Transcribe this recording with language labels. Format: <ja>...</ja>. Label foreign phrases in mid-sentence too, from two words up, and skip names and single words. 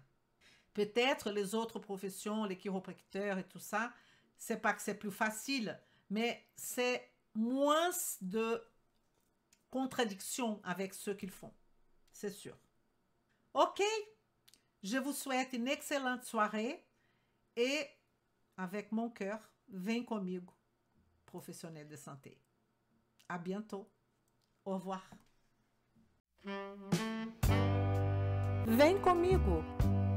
<fr>Peut-être les autres professions, les chiropracteurs et tout ça, c'est pas que c'est plus facile, mais c'est moins de contradictions avec ce qu'ils font. C'est sûr. OK, je vous souhaite une excellente soirée et avec mon cœur,</fr> <pt>vem comigo,</pt> <fr>professionnel de santé. À bientôt. Au revoir.</fr> <pt>Vem comigo.</pt>